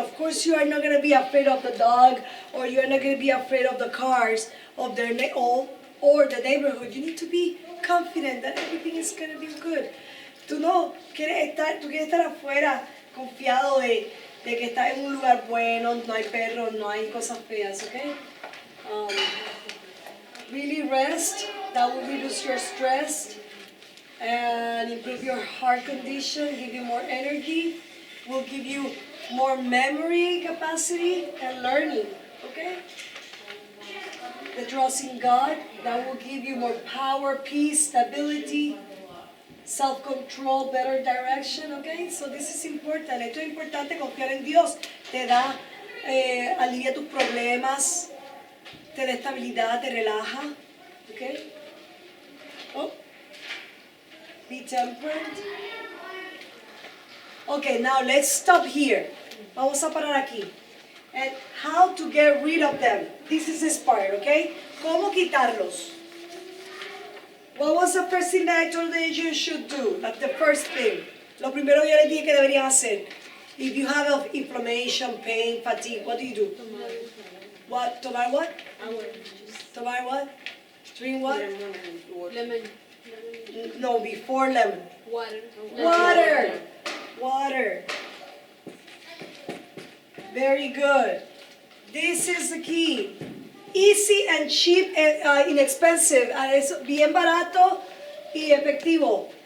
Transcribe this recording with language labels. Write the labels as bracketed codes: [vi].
[en] Of course, you are not going to be afraid of the dog, or you are not going to be afraid of the cars, of or the neighborhood. You need to be confident that everything is going to be good. [es] Tú quieres estar afuera confiado de que estás en un lugar bueno, no hay perros, no hay cosas feas, okay? [en] Really rest, that will reduce your stress and improve your heart condition, give you more energy, will give you more memory capacity and learning, okay? The trust in God, that will give you more power, peace, stability, self-control, better direction, okay? So this is important. [es] Esto es importante, confiar en Dios. Te da, alivia tus problemas, te da estabilidad, te relaja, okay? Oh. [en] Be temperate. Okay, now let's stop here. [es] Vamos a parar aquí. [en] And how to get rid of them. This is this part, okay? [es] ¿Cómo quitarlos? [en] What was the first thing that I told you you should do? Like the first thing. [es] Lo primero que yo les dije que deberían hacer. [en] If you have inflammation, pain, fatigue, what do you do? What? Tomar what? Tomar what? Drink what? Lemon. No, before lemon. Water. Water. Very good. This is the key. Easy and cheap and inexpensive. [es] Es bien barato y efectivo.